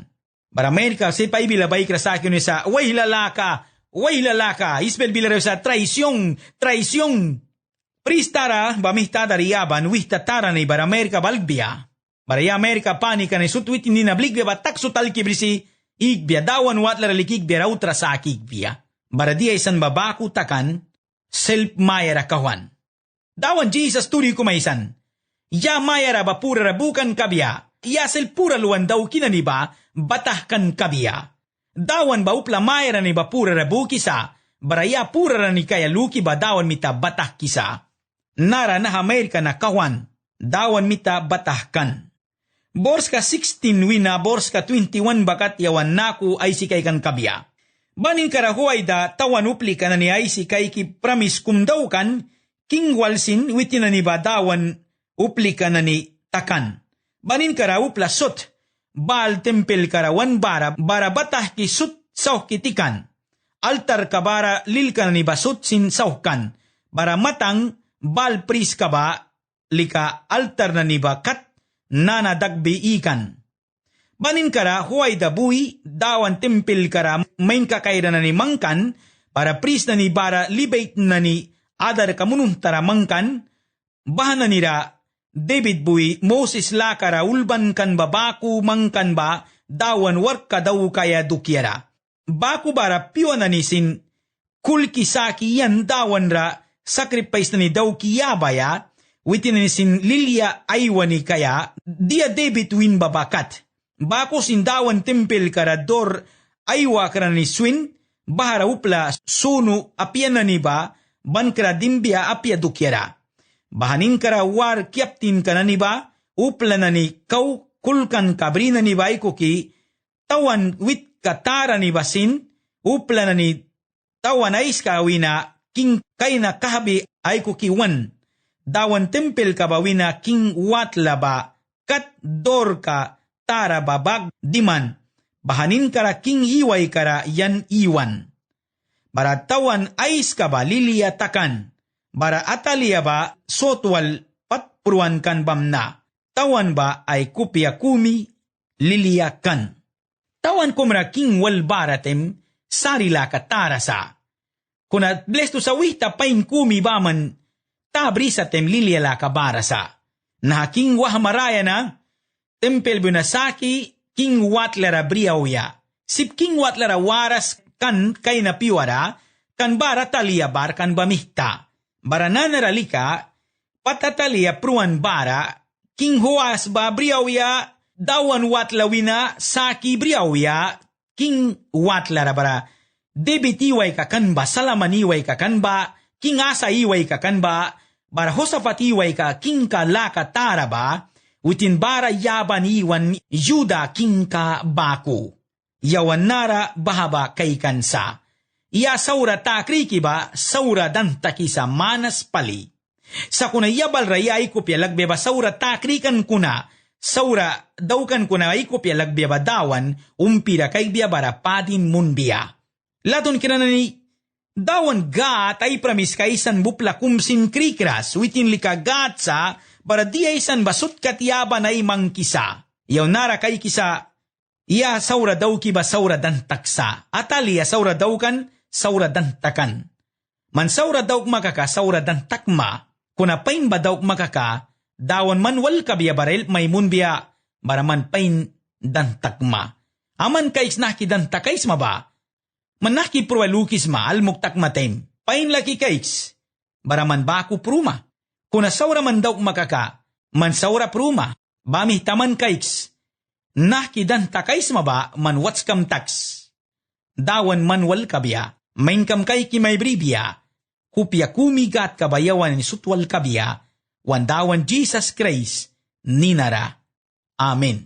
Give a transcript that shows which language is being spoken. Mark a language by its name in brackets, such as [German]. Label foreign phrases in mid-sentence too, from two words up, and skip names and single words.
[Mískito] Bara Amerika, si pa ibilabay kara sa akin sa, way lalaka, isbel bilaraw sa traisyong. Pristara, bamihta dariyaban, wihtatara ni bara Amerika balgbya. Baraya Amerika panika ni sutwit hindi na bligbe batak sutal kibrisi igbya dawan watla ralikigbiya rautra sa akigbiya. Baradi ay san babaku takan self mayara kawan. Dawan Jesus turi kumaisan. Ya mayara bapura rabukan kabya. Ya self pura luwan daw kinaniba batahkan kabya. Dawan ba upla mayara ni bapura rabu kisa. Baraya pura ni kaya luki ba dawan mita batah kisa. Nara na Amerika na kawan. Dawan mita batahkan. Bors ka 16 wina, bors ka 21 bakat yawan naku ay si kay kan kabya. Banin karahuay da tawan upli ka na ni ay si kay ki pramis kumdaw kan, king walsin witin na ni badawan upli ka na ni takan. Banin kara upla sot, bal tempel karawan bara batah ki sut sauh kitikan. Altar kabara lil ka na ni basut sin sauhkan. Bara matang bal pris kaba lika altar na ni bakat nana dagbi ikan. Banin kara huway da buwi, dawan tempel kara main kakayra na ni mangkan, para pris na ni bara libait na ni adar kamunun tara mangkan, bahan na nira David buwi, Moses la kara ulban kan babaku mangkan ba, dawan work ka daw kaya dukyara. Baku bara piwa na ni sin kulkisaki yan dawan ra sacrifice na ni daw kiyabaya, witin ni sin Lilia aywani kaya, dia David win babakat. Bako sindawan tempel karador aywa kara ni swin, bahara upla sunu apya na ni ba, ban kara dimbia apya dukyara. Bahanin kara war kiaptin ka na ni ba, upla na ni kau kulkan kabri na ni ba ikuki, tawan wit katara ni basin, upla na ni tawan ais kawina, king kay na kahabi ay kukiwan. Dawan tempel kabawina king watla ba, kat dor ka tara babag diman, bahanin kara king iway kara yan iwan. Bara tawan ais ka ba liliyatakan, bara ataliya ba sotwal patpruan kan bamna, tawan ba ay kupya kumi liliyakan. Tawan kumra king wal baratem, sarila ka tara sa. Kuna blesto sa wita pain kumi baman, tabri sa tem liliyala ka barasa. Na king wahamaraya na, tempel bunasaki king watlara briawya. Sip king watlara waras kan kay na piwara, kan bara taliya bar kan bamihta. Bara nanaralika, Patatalia pruan bara, king huas ba briawya, dawan wat lawina, saki briawya, king wat larabara. Debitiway kakan ba, salamaniway kakan ba, king asaiway kakan ba, bara hosapatiway ka, king ka laka taraba, utin bara yaban iwan yuda king ka baku. Yawan nara bahaba kay kansa. Iya saura takriki ba, saura dantakisa manas pali. Sa kuna yabal raya ikupya lagbeba saura takrikan kuna, saura daukan kuna ikupya lagbeba dawan, umpira kay biabara padin munbia. Laton kinanani, dawan gat ay pramis kaisan bupla kumsin krikras, witin lika gatsa, bara di aysan basut katyaban ay mangkisa. Yaw nara kay kisa, iya saura daw ki ba saura dantaksa, atali saura daukan, saura dantakan. Man saura daw makaka, saura dantakma, kuna pain ba daw makaka, dawan manwal kabiya barel may munbiya, baraman pain dantakma. Aman kais naki dantakais ma ba? Manaki prualukis ma almuktak matem, pain laki kais, baraman baku pruma. Kuna saura man daw makaka, man saura pruma, bami taman kais, naki dantakais ma ba man watskam tax. Dawan manwal kabiya, main kam kay ki may bribya, kupya kumigat kabayawan ni sutwal kabiya, wandawan Jesus Christ, ninara. Amen.